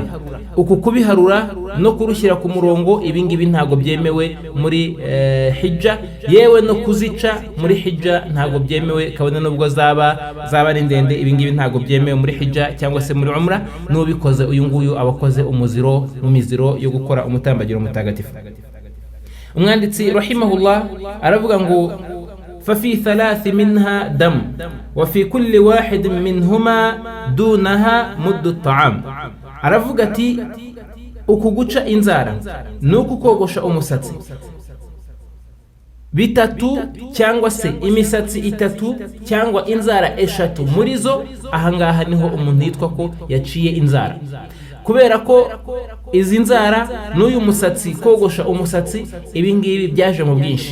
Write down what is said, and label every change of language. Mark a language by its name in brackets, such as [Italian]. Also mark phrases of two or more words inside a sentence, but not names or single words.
[Kinyarwanda] Uku kubiharura no kurushyira ku murongo ibi ngibi ntago byemewe muri hijja, yewe no kuzica muri hijja ntago byemewe, kabone nubwo zaba ari ndende. Ibi ngibi ntago byemewe muri hijja cyangwa se muri umra. N'ubikoze uyu nguyu abakoze umuziro mu miziro yo gukora umutambagiro mutagatifu. umwanditsi rahimahullah aravuga ngo [Arabic] ففي 3 منها دم وفي كل واحد منهما دونها مد الطعام. [Kinyarwanda] aravuga ati uku guca inzara nuko kogosha umusatsi bitatu cyangwa se imisatsi 3 cyangwa inzara 3 muri zo, ahangaha niho umuntu yitwa ko yaciye inzara, kubera ko izi nzara n'uyu musatsi, kogosha umusatsi, ibi ngibi byaje mu bwinshi.